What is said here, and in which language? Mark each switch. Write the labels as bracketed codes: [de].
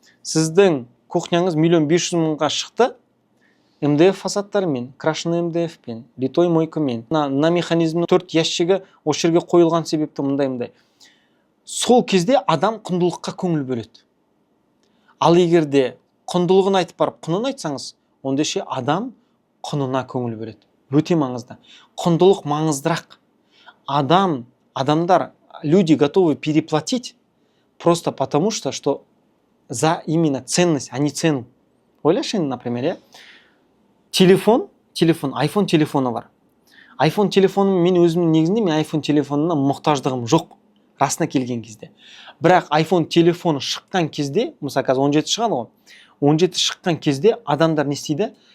[kk] Сіздің кухняңыз 1 500 000-ға шықты, МДФ фасадтарымен, крашеный МДФ-пен, литой мойкамен, на механизмнің 4 ящигі осы жерге қойылған себепті мындай. сол кезде адам құндылыққа көңіл бөледі. Ал егерде құндылығын айтып барып құнын айтсаңыз, онда ше адам құнына көңіл бөледі. Өте маңызды. Құндылық маңыздырақ. Адамдар, [ru] люди готовы переплатить просто потому что за именно ценность, а не цену. [kk] Ойлашы енді, например, телефон, iPhone телефоны бар. iPhone телефоны мен өзімнің негізінде мен iPhone телефонына мұқтаждығым жоқ, расына келген кезде. Бірақ iPhone телефоны шыққан кезде, мысалы қазір 17 шығады ғой, 17 шыққан кезде адамдар не істейді?